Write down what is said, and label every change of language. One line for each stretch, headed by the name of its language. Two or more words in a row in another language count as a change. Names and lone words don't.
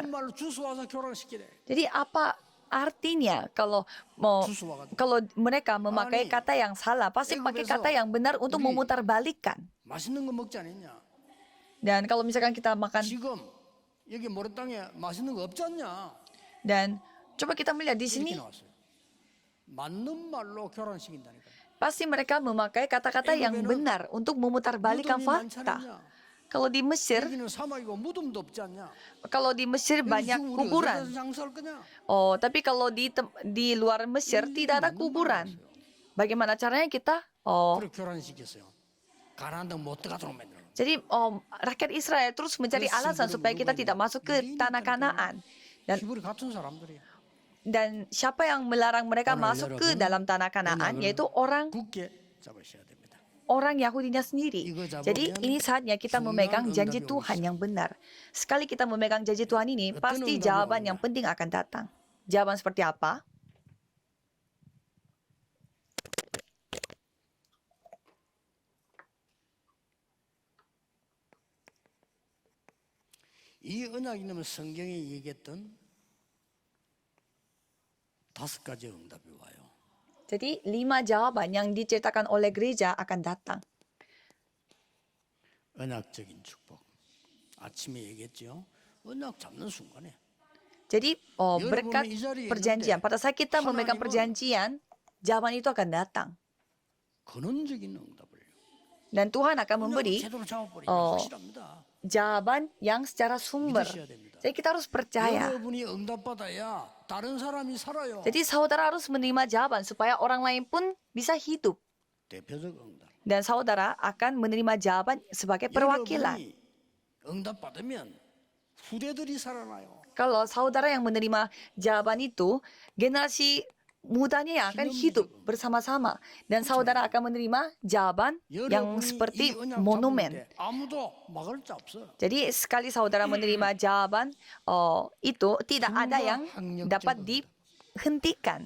Korean: 맞는 말로 주워 와서 교란시키래.
Indonesian: Jadi apa artinya kalau mereka memakai kata yang salah, pasti pakai kata yang benar untuk memutarbalikkan.
Korean: 맛있는 거 먹지 않았냐?
Indonesian: Dan kalau misalkan kita makan,
Korean: 지금 여기 모래땅에 맛있는 거 없지 않냐?
Indonesian: dan coba kita melihat di sini,
Korean: 이렇게 나왔어요. 맞는 말로 교란시킨다니까.
Indonesian: pasti mereka memakai kata-kata yang benar untuk memutarbalikkan fakta. Kalau di Mesir,
Korean: 여기는 사막이고 무덤도 없지 않냐?
Indonesian: kalau di Mesir banyak
Korean: 지금 우리
Indonesian: kuburan.
Korean: 어디서 장사할 거냐?
Indonesian: Oh, tapi kalau di luar Mesir tidak ada kuburan. Bagaimana caranya kita?
Korean: 그걸 교란시켰어요. 가나안 땅 못 들어가도록 만들어.
Indonesian: Jadi rakyat Israel terus mencari alasan supaya kita tidak masuk ke tanah Kanaan.
Korean: 기분이 같은 사람들이야.
Indonesian: Dan siapa yang melarang mereka masuk ke dalam tanah Kanaan? Yaitu orang
Korean: 굳게 잡으셔야 됩니다.
Indonesian: Yahudinya sendiri. Jadi ini saatnya kita memegang janji Tuhan yang benar. Sekali kita memegang janji Tuhan ini, pasti jawaban yang penting akan datang. Jawaban seperti apa?
Korean: 이 언약이면 성경에 얘기했던 5가지 응답이 와요.
Indonesian: Jadi 5 jawaban yang diceritakan oleh gereja akan datang.
Korean: 언약적인 축복. 아침에 얘기했죠. 언약 잡는 순간에
Indonesian: Jadi berkat perjanjian. Pada saat kita memegang perjanjian, jawaban itu akan datang.
Korean: 근원적인 응답을
Indonesian: Dan Tuhan akan memberi
Korean: 제대로 잡아버리면 확실합니다.
Indonesian: jawaban yang secara sumber. Jadi kita harus percaya.
Korean: 여러분이 응답받아야 다른 사람이 살아요.
Indonesian: Jadi saudara harus menerima jawaban supaya orang lain pun bisa hidup.
Korean: 대표적 응답.
Indonesian: Dan saudara akan menerima jawaban sebagai perwakilan.
Korean: 여러분이 응답받으면 후대들이 살아나요.
Indonesian: Kalau saudara yang menerima jawaban itu, generasi mudanya yang akan hidup bersama-sama. Dan saudara akan menerima jawaban yang seperti monumen.
Korean: 아무도 막을 자 없어.
Indonesian: Jadi sekali saudara menerima jawaban itu, tidak ada yang dapat dihentikan.